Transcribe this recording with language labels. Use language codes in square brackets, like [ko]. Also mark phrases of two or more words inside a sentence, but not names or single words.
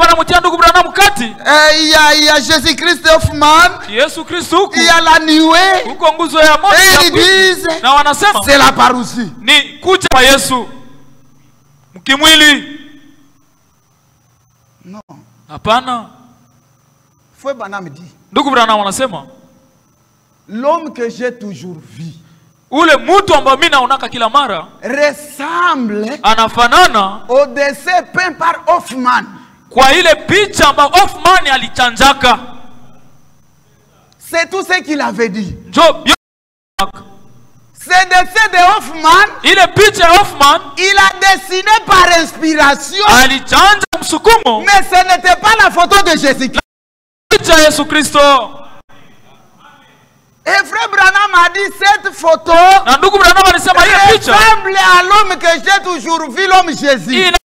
[fr] Il y a Jésus-Christ Hoffman. Il y a la nuée. Et ils disent c'est la parousie. Non. [sw] Hapana. [fr] Frère Branham dit. [sw] Ndugu Branham anasema [fr] l'homme que j'ai toujours vu. [sw] Ule mtu ambaye mimi naonaka kila mara [fr] ressemble [sw] anafanana [fr] au dessin peint par Hoffman. [sw] Kwa ile picha ambayo Hoffman alichanjaka. [fr] C'est tout ce qu'il avait dit. Job. C'est dessin de Hoffman. Il a dessiné par inspiration. Mais ce n'était pas la photo de Jésus-Christ. Et frère Branham a dit cette photo ressemble à l'homme que j'ai toujours vu, l'homme Jésus.